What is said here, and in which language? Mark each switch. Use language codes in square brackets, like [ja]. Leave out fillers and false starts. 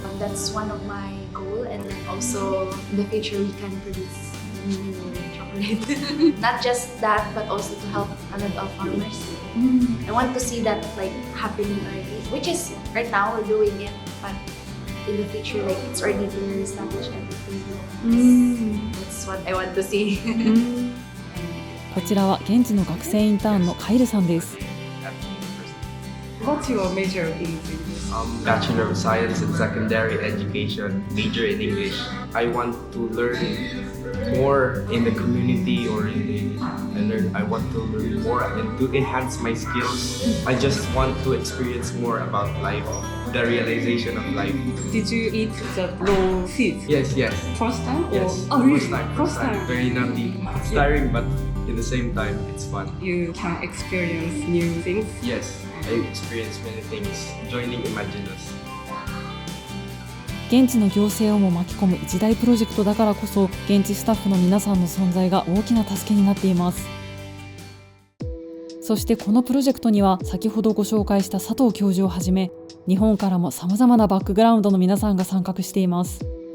[en] That's one of my goals, and then also in the future we can produce chocolate. Not just that, but also to help a lot of farmers. I want to see that like happening already, which is right now we're doing it, but in the future like it's already very established everything. That's what I want to see. [ja] こちらは現地の学生インターンのカイルさんです。 [en] What's your major in English? Bachelor of Science in Secondary Education, major in English. I want to learn more in the community or I want to learn more and to enhance my skills. I just want to experience more about life, the realization of life. Did you eat the raw seeds? Yes. First time? Yes. Oh, really? First time. Very nutty. It's tiring, but in the same time, it's fun. You can experience new things? Yes, I experienced many things joining Imaginus. [ja] 現地の行政をも巻き込む一大プロジェクトだからこそ、現地スタッフの皆さんの存在が大きな助けになっています。そしてこのプロジェクトには先ほどご紹介した佐藤教授をはじめ、日本からも様々なバックグラウンドの皆さんが参画しています。